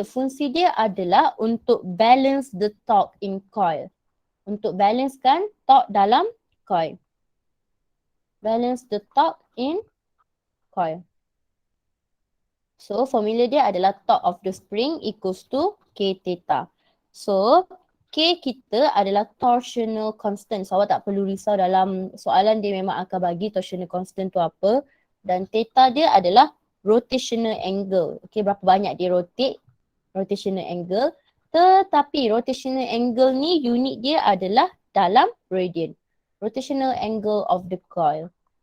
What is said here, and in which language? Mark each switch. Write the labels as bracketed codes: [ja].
[ms] Fungsi dia adalah untuk [en] balance the torque in coil. [ms] Untuk balancekan torque dalam coil. [en] Balance the torque in coil. So formula [ms] dia adalah [en] torque of the spring equals to K theta. [ms] So K kita adalah torsional constant. So awak tak perlu risau dalam soalan dia memang akan bagi torsional constant tu apa. Dan theta dia adalah rotational angle. Okay, berapa banyak dia rotate, rotational angle. Tetapi rotational angle ni unit dia adalah dalam radian. [en] Rotational angle of the coil.